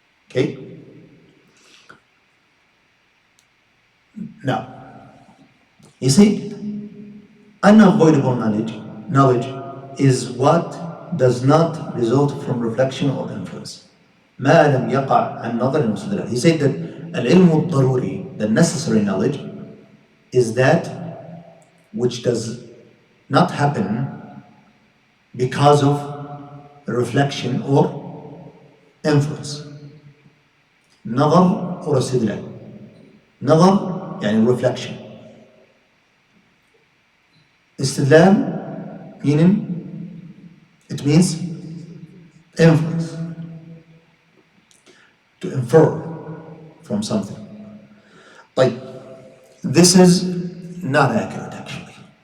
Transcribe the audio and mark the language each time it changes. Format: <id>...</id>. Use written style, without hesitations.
<en>Okay? Now, you see, unavoidable knowledge is what does not result from reflection or inference.</en> <ar>ما لم يقع عن نظر واستدلال.</ar> <en>He said that العلم الضروري, the necessary knowledge, is that which does not happen because of reflection or inference.</en> <ar>نظر or استدلال. نظر يعني</ar> <en>reflection. استدلال meaning it means inference, to infer from something. Like, this is not accurate actually.</en>